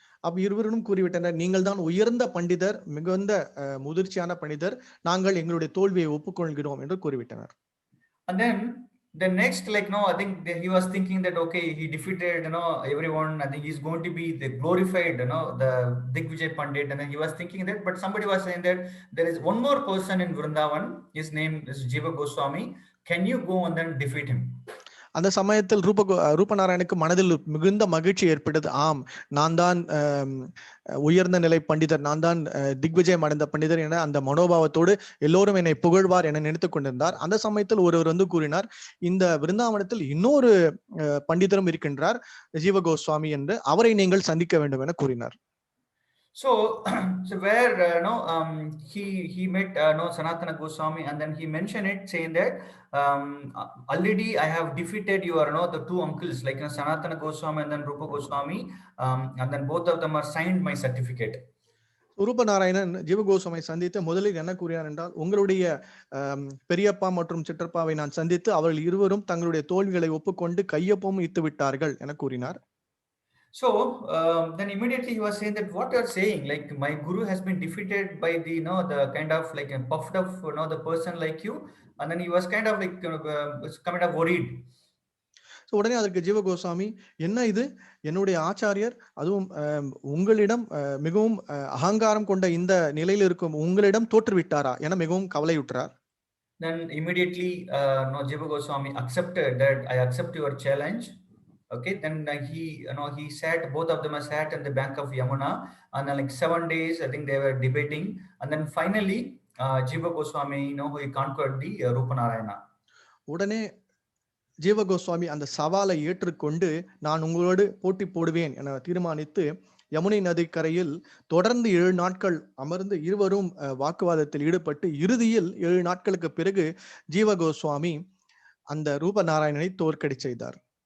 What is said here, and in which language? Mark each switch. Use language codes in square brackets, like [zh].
[ta] அப்ப இருவரும் கூறிவிட்டனர், நீங்கள் தான் உயர்ந்த பண்டிதர், மிகுந்த முதிர்ச்சியான பண்டிதர், நாங்கள் எங்களுடைய தோல்வியை ஒப்புக்கொள்கிறோம் என்று கூறிவிட்டனர். [en] And then the next I think he was thinking that okay, he defeated everyone, I think he's going to be the glorified the Digvijay Pandit, and then he was thinking that, but somebody was saying that there is one more person in Vrindavan, his name is Jiva Goswami, can you go and then defeat him? [ta] அந்த சமயத்தில் ரூபநாராயணுக்கு மனதில் மிகுந்த மகிழ்ச்சி ஏற்பட்டது. ஆம், நான் தான் உயர்ந்த நிலை பண்டிதர், நான் தான் திக்விஜயம் அடைந்த பண்டிதர் என அந்த மனோபாவத்தோடு எல்லோரும் என்னை புகழ்வார் என நினைத்துக் கொண்டிருந்தார். அந்த சமயத்தில் ஒருவர் வந்து கூறினார், இந்த விருந்தாவனத்தில் இன்னொரு பண்டிதரும் இருக்கின்றார், ஜீவ கோஸ்வாமி என்று, அவரை நீங்கள் சந்திக்க வேண்டும் என கூறினார். [en] So where he met Sanatana Goswami, and then he mentioned it saying that already I have defeated your the two uncles like Sanatana Goswami and then Rupa Goswami, and then both of them are signed my certificate. [ta] ரூபநாராயணன் ஜீவ கோஸ்வாமியை சந்தித்து முதலில் என்ன கூறினார் என்றால், உங்களுடைய பெரியப்பா மற்றும் சிற்றப்பாவை நான் சந்தித்து அவர்கள் இருவரும் தங்களுடைய தோல்விகளை ஒப்புக்கொண்டு கையொப்பம் இட்டு விட்டார்கள் என கூறினார். [en] So then immediately he was saying that what you are saying, like my guru has been defeated by the the kind of like a puffed up the person like you, and then he was kind of like kind of worried. [ta] So உடனே அதற்கு ஜீவ கோஸ்வாமி, என்ன இது, என்னுடைய ஆச்சாரியர் அதுவும் உங்களிடம் மிகவும் அகங்காரம் கொண்ட இந்த நிலையில் இருக்கும் உங்களிடம் தோற்றுவிட்டாரா என மிகவும் கவலையுற்றார். [en] Then immediately Jiva Goswami accepted that I accept your challenge. Okay, then he sat, both of them sat in the bank of Yamuna, and then like 7 days I think they were debating, and then finally Jiva Goswami he conquered the Rupa Narayana. [ta] உடனே ஜீவ கோஸ்வாமி அந்த சவாலை ஏற்றுக்கொண்டு நான் உங்களோடு போட்டி போடுவேன் என தீர்மானித்து யமுனை நதிக்கரையில் தொடர்ந்து 7 நாட்கள் அமர்ந்து இருவரும் வாக்குவாதத்தில் ஈடுபட்டு இறுதியில் 7 நாட்களுக்கு பிறகு ஜீவ கோஸ்வாமி அந்த ரூப நாராயணனை தோற்கடி செய்தார்.